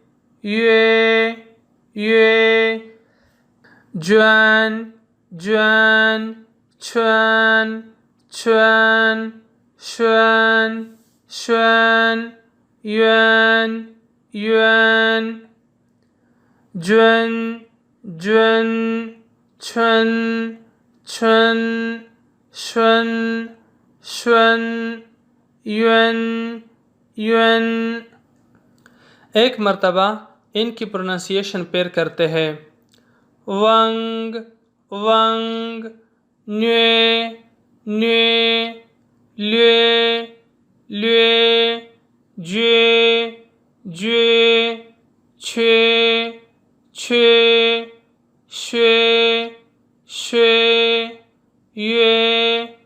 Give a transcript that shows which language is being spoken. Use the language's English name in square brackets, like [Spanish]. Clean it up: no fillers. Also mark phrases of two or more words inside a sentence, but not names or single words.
[Urdu] یہ جوان جوان چھوان چھوان شوان شوان یوان یوان جون جون چھن چھن شون شون یون یون. ایک مرتبہ ان کی پروننسیشن پیر کرتے ہیں. ونگ ونگ نیے نیے لیے لیے جے جے چھے چھے شے شے یہ